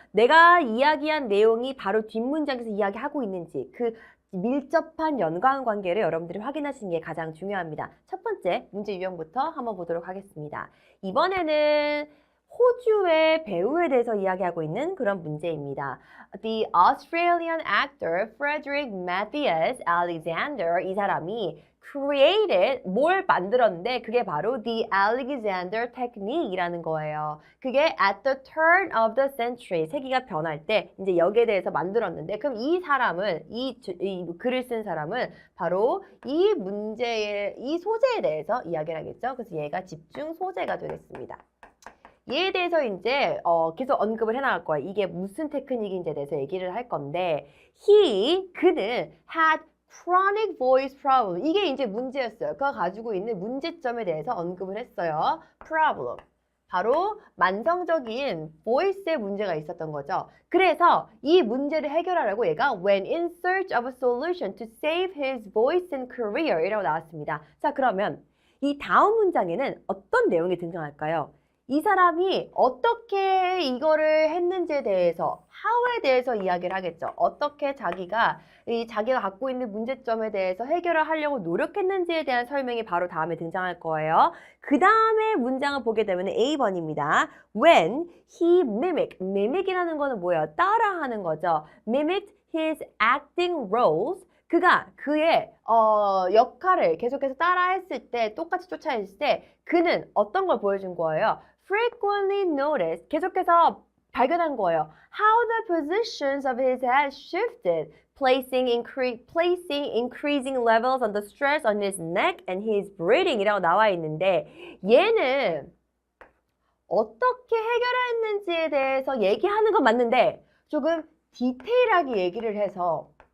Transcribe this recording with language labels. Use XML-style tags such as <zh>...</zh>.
<ko>내가 이야기한 내용이 바로 뒷문장에서 이야기하고 있는지 그 밀접한 연관 관계를 여러분들이 확인하시는 게 가장 중요합니다. 첫 번째 문제 유형부터 한번 보도록 하겠습니다. 이번에는 호주의 배우에 대해서 이야기하고 있는 그런 문제입니다.</ko> <en>The Australian actor Frederick Matthias Alexander,</en> <ko>이 사람이</ko> <en>created,</en> <ko>뭘 만들었는데 그게 바로</ko> <en>the Alexander Technique</en> <ko>이라는 거예요. 그게</ko> <en>at the turn of the century,</en> <ko>세기가 변할 때 이제 여기에 대해서 만들었는데 그럼 이 사람은, 이 글을 쓴 사람은 바로 이 문제의, 이 소재에 대해서 이야기를 하겠죠. 그래서 얘가 집중 소재가 되겠습니다. 얘에 대해서 이제 계속 언급을 해나갈 거예요. 이게 무슨 테크닉인지에 대해서 얘기를 할 건데 그는</ko> <en>had chronic voice problem.</en> <ko>이게 이제 문제였어요. 그가 가지고 있는 문제점에 대해서 언급을 했어요.</ko> <en>problem.</en> <ko>바로 만성적인 voice에 문제가 있었던 거죠. 그래서 이 문제를 해결하려고 얘가</ko> <en>went in search of a solution to save his voice and career</en> <ko>이라고 나왔습니다. 자, 그러면 이 다음 문장에는 어떤 내용이 등장할까요? 이 사람이 어떻게 이거를 했는지에 대해서, how에 대해서 이야기를 하겠죠. 어떻게 자기가 갖고 있는 문제점에 대해서 해결을 하려고 노력했는지에 대한 설명이 바로 다음에 등장할 거예요. 그 다음에 문장을 보게 되면 A번입니다.</ko> <en>When he mimic</en> <ko>이라는 거는 뭐예요? 따라하는 거죠.</ko> <en>mimicked his acting roles.</en> <ko>그가 그의 역할을 계속해서 따라했을 때, 똑같이 쫓아했을 때 그는 어떤 걸 보여준 거예요?</ko> <en>frequently noticed,</en> <ko>계속해서 발견한 거예요.</ko> <en>How the positions of his head shifted, placing increasing levels on the stress on his neck and his breathing</en> <ko>이라고 나와 있는데 얘는 어떻게 해결했는지에 대해서 얘기하는 건 맞는데 조금 디테일하게 얘기를 해서</ko>